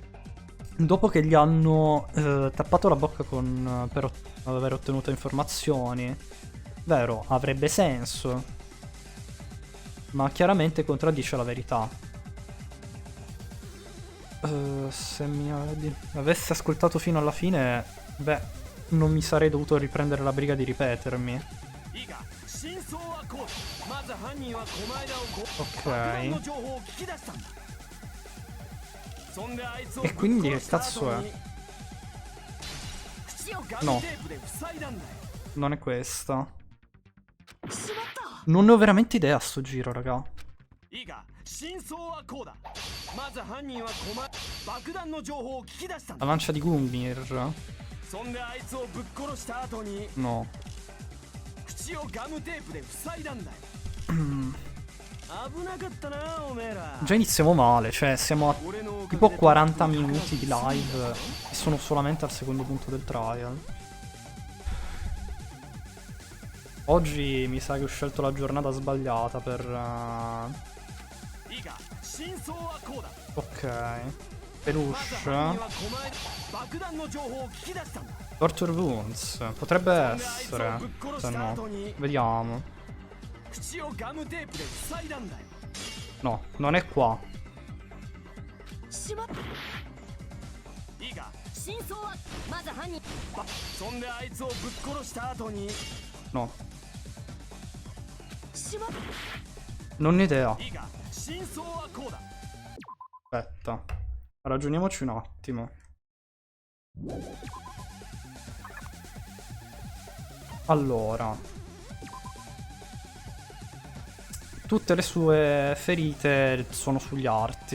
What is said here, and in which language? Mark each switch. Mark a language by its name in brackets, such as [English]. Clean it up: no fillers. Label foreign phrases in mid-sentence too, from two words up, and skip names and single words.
[Italian] Dopo che gli hanno tappato la bocca per aver ottenuto informazioni, vero, avrebbe senso, ma chiaramente contraddice la verità. Se mi avessi ascoltato fino alla fine, beh, non mi sarei dovuto riprendere la briga di ripetermi. [Japanese] いいか真相はこうまず犯人は狛枝を爆 [Italian] Ok. [Japanese] 弾の情報を聞き出したんだそんであいつを [Italian] E quindi che cazzo è? [Japanese] 口をガムテープで塞いだんだよ [Italian] Non è questa. [Japanese] しまった。 [Italian] Non ne ho veramente idea a sto giro, raga. [Japanese] いいか真相はこうだまず犯人は爆弾の情報を聞き出したん [Italian] La [Japanese] だ [Italian] lancia di Gungnir. [Japanese] そんであいつをぶっ殺した後に [Italian] No. [Japanese] 口をガムテープで塞いだんだよ危なかったなおめえら [Italian] Già iniziamo male, cioè siamo a [Japanese] 俺のおかげで [Italian] tipo 40 minuti di live e sono solamente al secondo punto del trial. Oggi mi sa che ho scelto la giornata sbagliata per... [Japanese] いいか真相はこうだ [Italian] Ok. [Japanese] まず [Italian] Peluche. [Japanese] 犯人は狛枝爆弾の情報を聞き出したんだ [English] Torture Wounds. [Italian] Potrebbe [Japanese] そんであいつを [Italian] essere. [Japanese] ぶっ殺 [Italian] Se [Japanese] した [Italian] no. [Japanese] 後に [Italian] Vediamo. [Japanese] 口をガムテープで塞いだんだよ [Italian] No, non è qua. [Japanese] しまった。いいか真相はまず犯人。そんであいつをぶっ殺した後に [Italian] No. [Japanese] しまった。 [Italian] Non ne ho idea. [Japanese] いいか真相はこうだ [Italian] Aspetta. Ragioniamoci un attimo. Allora. Tutte le sue ferite sono sugli arti.